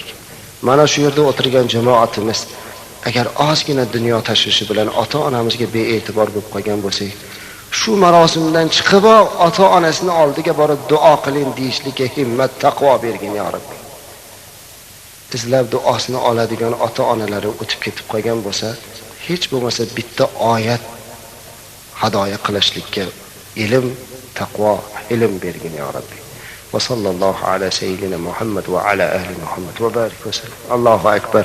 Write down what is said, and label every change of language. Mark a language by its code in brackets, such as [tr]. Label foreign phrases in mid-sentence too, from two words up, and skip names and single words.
[uz] Mana shu yerda o'tirgan jamoatimiz agar ozgina dunyo tashvishi bilan ota-onamizga bee'tibor bo'lib qolgan bo'lsak, shu marosimdan chiqib ota-onasini oldiga borib duo qiling deyishlikka himmat, taqvo bergin [ar] يا رب. [uz] Izlab duosini oladigan ota-onalari o'tib ketib qolgan bo'lsa, hech bo'lmasa bitta oyat hadoya qilishlikka ilm, taqvo, ilm bergin [ar] يا رب. وصلى الله على سيدنا محمد وعلى آل محمد وبارك وسلم. الله أكبر.